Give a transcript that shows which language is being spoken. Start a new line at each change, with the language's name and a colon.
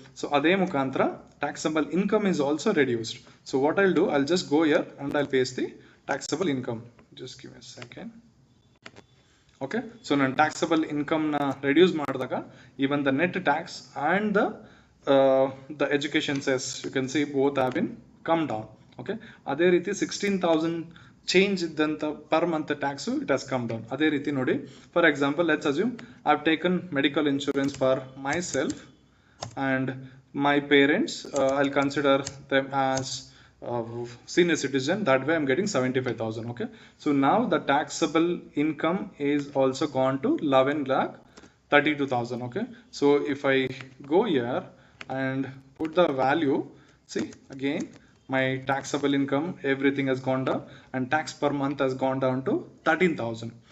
Kannada: So ಅದೇ ಮುಖಾಂತರ taxable income
English: is also reduced. So what I'll do, I'll just go here and I'll paste the taxable income. Just give me a second. Okay, so
Kannada: ನಾನು taxable ಇನ್ಕಮ್ನ reduce ಮಾಡಿದಾಗ
English: even the net tax and the education cess, you can see both have been come down.
Kannada: Okay, ಅದೇ ರೀತಿ 16,000 change ಇದ್ದಂಥ per month tax
English: It has come down.
Kannada: ಅದೇ ರೀತಿ ನೋಡಿ,
English: For example let's assume I have taken medical insurance for myself and my parents. I'll consider them as senior citizen. That way I'm getting 75,000. Okay, so now the taxable income is also gone to 11,32,000. Okay, so if I go here and put the value, see again my taxable income, everything has gone down and tax per month has gone down to 13,000.